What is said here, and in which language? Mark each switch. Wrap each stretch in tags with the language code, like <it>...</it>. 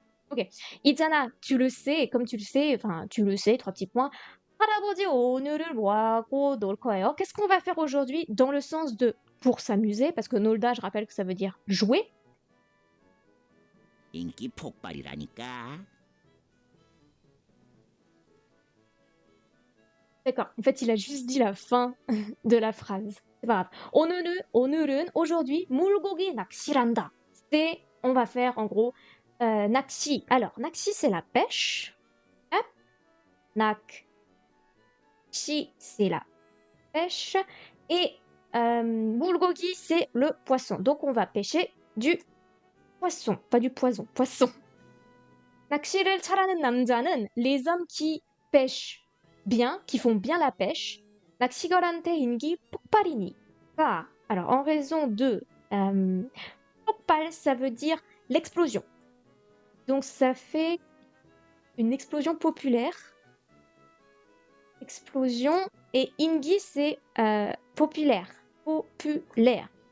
<fr>Ok. Itana, tu le sais, comme tu le sais, enfin, tu le sais, 3 petits points.</fr> <ko>할아버지 오늘을 뭐 하고 놀 거예요?</ko> <fr>Qu'est-ce qu'on va faire aujourd'hui dans le sens de pour s'amuser, parce que 놀다, je rappelle que ça veut dire jouer.</fr> <ko>인기 폭발이라니까.</ko> <fr>D'accord, en fait, il a juste dit la fin de la phrase. C'est pas grave.</fr> <ko>오늘은, aujourd'hui, 물고기 낚시란다.</ko> <fr>C'est, on va faire en gros 낚시. Alors, 낚시, c'est la pêche. Hop. 낚시, c'est la pêche. Et 물고기, c'est le poisson. Donc, on va pêcher du poisson. Pas du poison, poisson.</fr> <ko>낚시를 잘하는 남자는</ko> <fr>les hommes qui pêchent bien, qui font bien la pêche. 낚시걸한테 인기 폭발이니까. Alors, en raison de 폭발, ça veut dire l'explosion. Donc, ça fait une explosion populaire. Explosion. Et ingi, c'est populaire. Populaire.</fr>